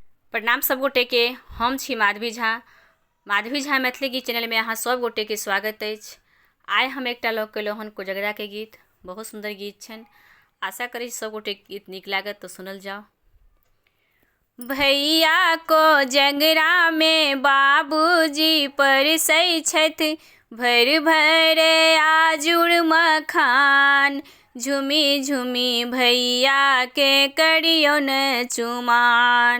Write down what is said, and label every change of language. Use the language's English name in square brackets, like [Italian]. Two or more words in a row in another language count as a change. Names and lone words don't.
[Maithili] प्रणाम सब गोटे के। हम छी माधवी झा मैथिली गीत चैनल में अहाँ सब गोटे के स्वागत अछि। आइ हम एकटा लऽ के हन कोजगरा के गीत। बहुत सुंदर गीत छनि। आशा करी सब गोटे गीत नीक लागत तो सुनल जाओ। भैया को जगरा में बाबूजी परसै छथि, भर भर आजुड़ मखान। झुमी झुमी भैया के करियौन चुमान।